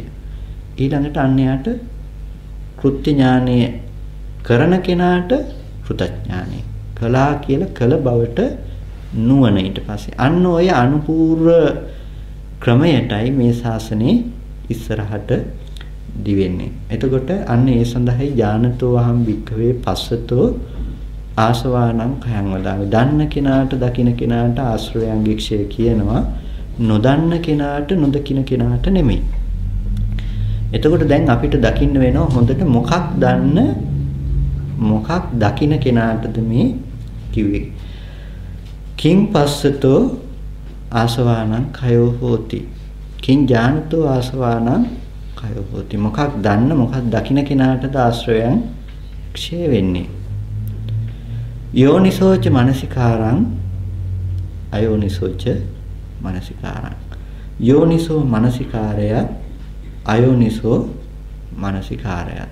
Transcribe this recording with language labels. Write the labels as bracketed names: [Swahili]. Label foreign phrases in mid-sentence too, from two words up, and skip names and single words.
[Sinhala] ඊළඟට අන්‍යයට කෘත්‍ය ඥානය කරන කෙනාට කෘතඥානය. කළා කියලා කළ බවට නුවණ ඊට පස්සේ. අන්න ඔය අනුපූර්ව ක්‍රමයටයි මේ ශාසනයේ ඉස්සරහට දිවෙන්නේ. එතකොට අන්න ඒ සඳහායි [Pali] ඥානතෝ අහම් භික්ඛවේ පස්සතෝ ආසවානං khයං වදාමි. [Sinhala] දන්න කෙනාට දකින්න කෙනාට ආශ්‍රවයන්ගේ ක්ෂය කියනවා. නොදන්න කෙනාට නොදකින්න කෙනාට නෙමෙයි. එතකොට දැන් අපිට දකින්න වෙනවා හොඳට මොකක් දන්න මොකක් දකින්න කෙනාටද මේ කිව්වේ. [Pali] කිං පස්සතෝ ආසවානං khයෝ හෝති. කිං ඥානතෝ ආසවානං khයෝ හෝති. [Sinhala] මොකක් දන්න මොකක් දකින්න කෙනාටද ආශ්‍රවයන් ක්ෂය වෙන්නේ. [Pali] යෝනිසෝච මනසිකාරං අයෝනිසෝච මනසිකාරං. [Sinhala] යෝනිසෝ මනසිකාරය අයෝනිසෝ මනසිකාරයත්.